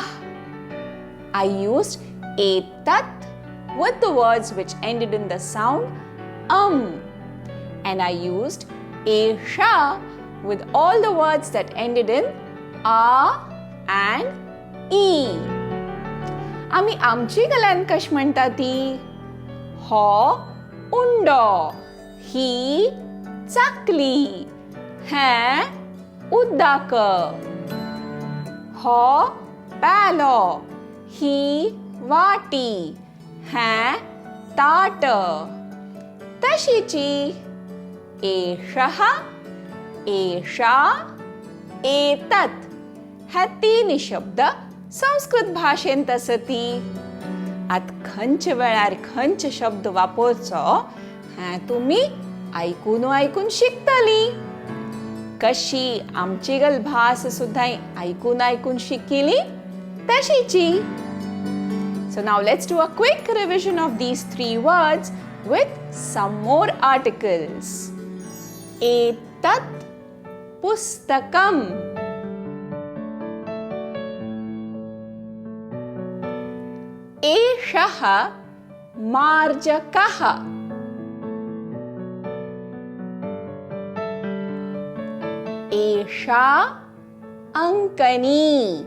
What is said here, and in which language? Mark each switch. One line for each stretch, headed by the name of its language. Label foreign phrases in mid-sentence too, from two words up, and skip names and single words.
English: I used etat with the words which ended in the sound and I used esha with all the words that ended in a and e.
Konkani: आम्ही आमची गलंकश म्हणता ती हो उंडो, ही चाकली, हे उदक, हो प्यालो, ही वाटी, हे ताट. तशीची
Sanskrit: एषः, एषा, एतत्
Konkani: हे तीन शब्द संस्कृत भाषेंत असती. आत खंच वेळार खंच शब्द वापरचो हें तुमी आयकून शिकतली. कशी आमची गल भास सुद्धा आयकून शिकिली तशीची.
English: So now let's do a quick revision of these three words with some more articles.
Sanskrit: एतत् पुस्तकम्. एषः मार्जकः. एषा अंकनी.